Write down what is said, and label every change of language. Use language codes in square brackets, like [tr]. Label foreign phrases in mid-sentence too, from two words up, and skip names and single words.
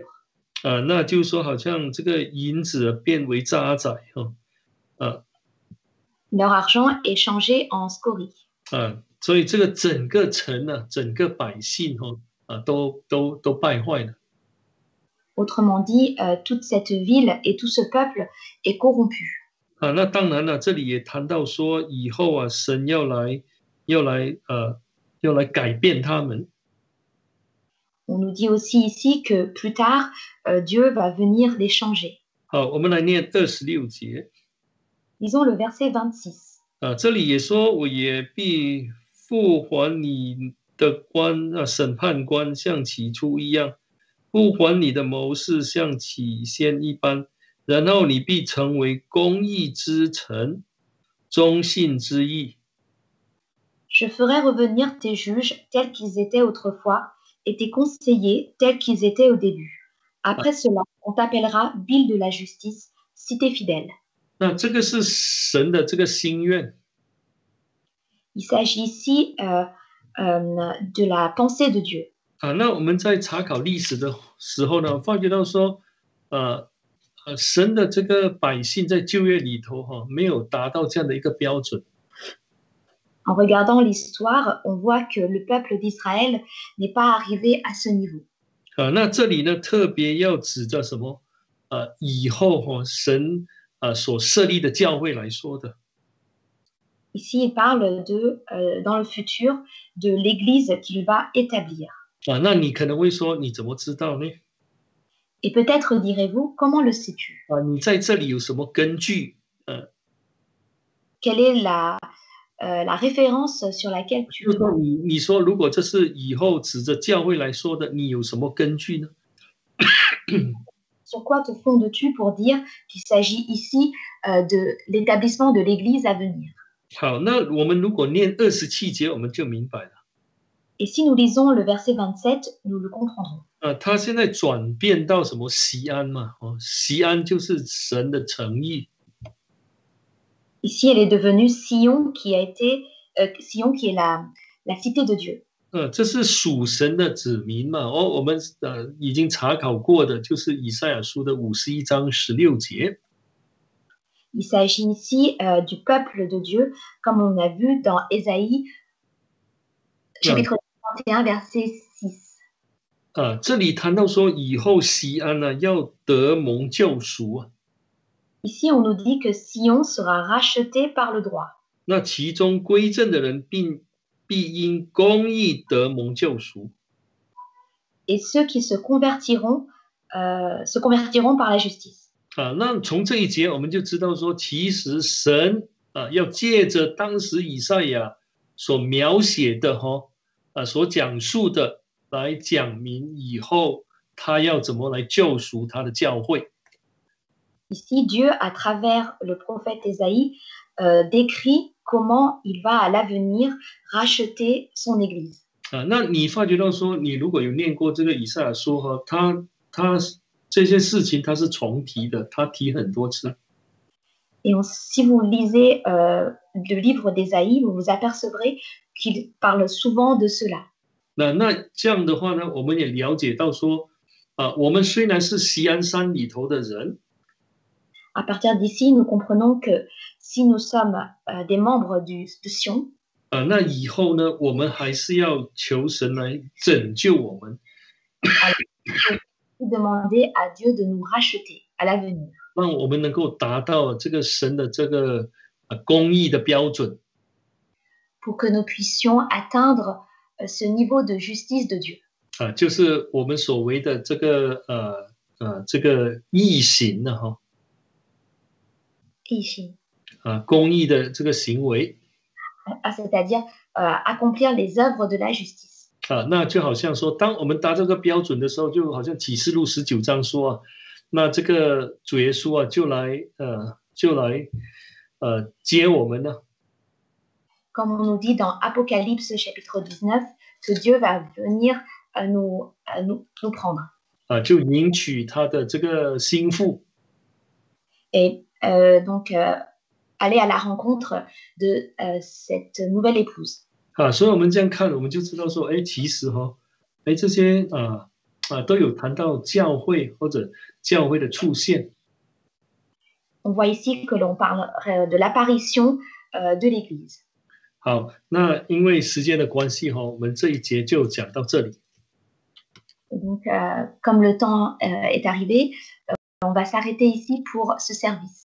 [zh] 那就是说，好像这个银子变为渣滓啊 [fr] Leur argent est changé en scorie. [zh] 所以这个整个城呢、整个百姓都败坏了 [fr] Autrement dit, toute cette ville et tout ce peuple est corrompu. [zh] 那当然了，这里也谈到说，以后神要来改变他们 [fr] On nous dit aussi ici que plus tard, Dieu va venir les changer. [zh] 好，我们来念26节 [fr] Lisons le verset 26. [zh] 这里也说，我也必复还你的官审判官像起初一样，复还你的谋士像起先一般，然后你必成为公义之臣，忠信之义。 [fr] Je ferai revenir tes juges tels qu'ils étaient autrefois et tes conseillers tels qu'ils étaient au début. Après cela, on t'appellera ville de la justice, cité fidèle. [zh] 那这个是神的这个心愿 [fr] Il s'agit ici de la pensée de Dieu. [zh] 那我们在查考历史的时候呢，发觉到说，神的这个百姓在旧约里头没有达到这样的一个标准。 [fr] En regardant l'histoire, on voit que le peuple d'Israël n'est pas arrivé à ce niveau. [zh] 那这里呢，特别要指着什么？以后神所设立的教会来说的。 [fr] Ici, il parle de, dans le futur, de l'Église qu'il va établir. [zh] 那你可能会说，你怎么知道呢？ [fr] Et peut-être direz-vous, comment le sais-tu? [zh] 你在这里有什么根据？ [fr] Quelle est la référence sur laquelle [zh] 就 [fr] tu [zh] 是说 [fr] vois? [zh] 你说，如果这是以后指着教会来说的，你有什么根据呢？ [fr] Sur quoi te fondes-tu pour dire qu'il s'agit ici de l'établissement de l'Église à venir? [zh] 好，那我们如果念27节，我们就明白了。 [fr] Et si nous lisons le verset 27, nous le comprendrons. [zh] 他现在转变到什么锡安嘛？锡安就是神的诚意。 [fr] Ici, elle est devenue Sion, qui a été Sion, qui est la cité de Dieu. [zh] 这是属神的子民嘛？我们已经查考过的，就是以赛亚书的51章16节。 [fr] Il s'agit ici du peuple de Dieu, comme on a vu dans Ésaïe, chapitre 31, verset 6. [zh] 这里谈到说，以后锡安呢要得蒙救赎 [fr] Ici, on nous dit que Sion sera racheté par le droit. [zh] 那其中归正的人必因公义得蒙救赎。 [fr] Et ceux qui se convertiront par la justice. [zh] 那从这一节我们就知道说，其实神要借着当时以赛亚所描写的所讲述的来讲明以后他要怎么来救赎他的教会。 [fr] Ici, Dieu, à travers le prophète Ésaïe, décrit comment il va à l'avenir racheter son Église. [zh] 那你发觉到说，你如果有念过这个以赛亚书他这些事情他是重提的，他提很多次。 [fr] Et si vous lisez le livre d'Ésaïe, vous vous apercevrez qu'il parle souvent de cela. [zh] 那这样的话呢，我们也了解到说，我们虽然是锡安山里头的人， [fr] À partir d'ici, nous comprenons que si nous sommes des membres de Sion, [zh] 那以后呢，我们还是要求神来拯救我们， [fr] demander à Dieu de nous racheter à l'avenir. [zh] 让我们能够达到这个神的这个公义的标准。 [fr] Pour que nous puissions atteindre ce niveau de justice de Dieu. [zh] 就是我们所谓的这个义行的义行。公义的这个行为。 [fr] c'est-à-dire accomplir les œuvres de la justice. [zh] 那就好像说，当我们达这个标准的时候，就好像启示录19章说那这个主耶稣就来接我们呢。 [fr] Comme on nous dit dans Apocalypse chapitre 19, que Dieu va venir nous prendre. [zh] 就迎娶他的这个心腹。 [fr] Et donc aller à la rencontre de cette nouvelle épouse. [zh] 啊，所以我们这样看，我们就知道说，哎，其实哈、哎，这些都有谈到教会或者教会的出现。 [fr] On voit ici que l'on parle de l'apparition de l'Église. [zh] 好，那因为时间的关系哈、我们这一节就讲到这里。 [fr] Et donc, comme le temps est arrivé, on va s'arrêter ici pour ce service.